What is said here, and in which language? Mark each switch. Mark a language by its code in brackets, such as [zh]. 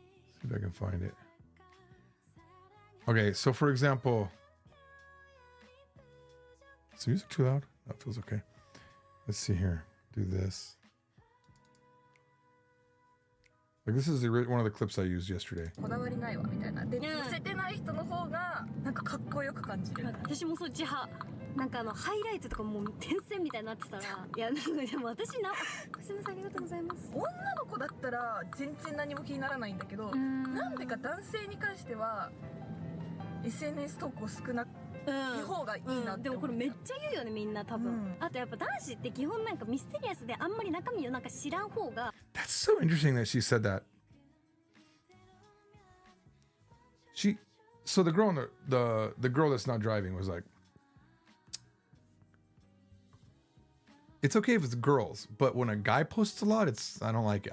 [en] See if I can find it. Okay, so for example, is the music too loud? That feels okay. Let's see here. Do this. This is one of the clips I used yesterday. [ja] こだわりないわみたいな。で、寄せてない人の方がかっこよく感じる。私もそっち派。ハイライトとかもう点線みたいになってたら、いやでも私すみません、ありがとうございます。女の子だったら全然何も気にならないんだけど、なんでか男性に関しては SNS 投稿少なく。方がいいなって。でもこれめっちゃ言うよね、みんな多分。あとやっぱ男子って基本ミステリアスであんまり中身を知らん方が。 [en] That's so interesting that she said that. So the girl the girl that's not driving was like, it's okay if it's girls, but when a guy posts a lot, I don't like it.